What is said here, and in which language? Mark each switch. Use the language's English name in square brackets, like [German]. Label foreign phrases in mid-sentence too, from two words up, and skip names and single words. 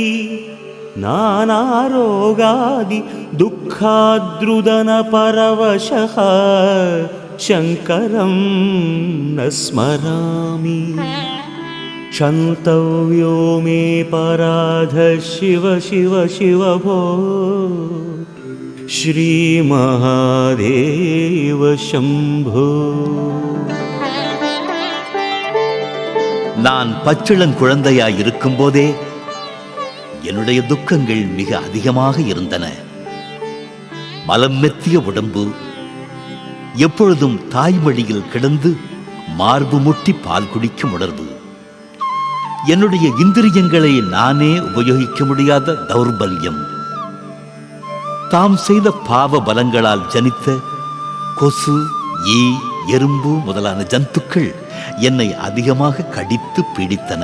[Sanskrit] नानारोगादि दुःखाद्रुदनपरवशः शङ्करं न स्मरामि क्षन्तव्यो मे पराध शिव शिव शिव भो श्रीमहादेव शम्भो. [Tamil] நான் பச்சிளங்குழந்தையாய் இருக்கும் போதே என்னுடைய துக்கங்கள் மிக அதிகமாக இருந்தன. மலம் மெத்திய உடம்பு, எப்பொழுதும் தாய்மடியில் கிடந்து மார்பு முட்டி பால் குடிக்கும் உணர்வு, என்னுடைய இந்திரியங்களை நானே உபயோகிக்க முடியாத தௌர்பல்யம், தாம் செய்த பாவ பலங்களால் ஜனித்த கொசு, ஈ, எறும்பு முதலான ஜந்துக்கள் என்னை அதிகமாக கடித்து பீடித்தன.